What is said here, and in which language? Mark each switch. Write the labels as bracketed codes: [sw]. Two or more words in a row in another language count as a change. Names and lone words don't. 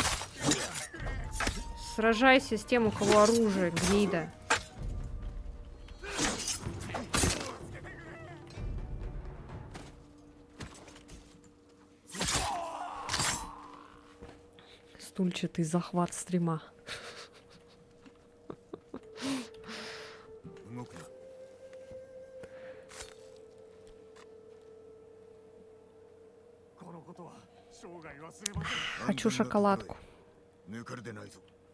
[ru] Сражайся с тем, у кого оружие, гнида. Стульчатый захват стрима. [ja] 動くな。このことは生涯忘れません。 [ru] Хочу шоколадку. [ja] 抜かれてないぞ。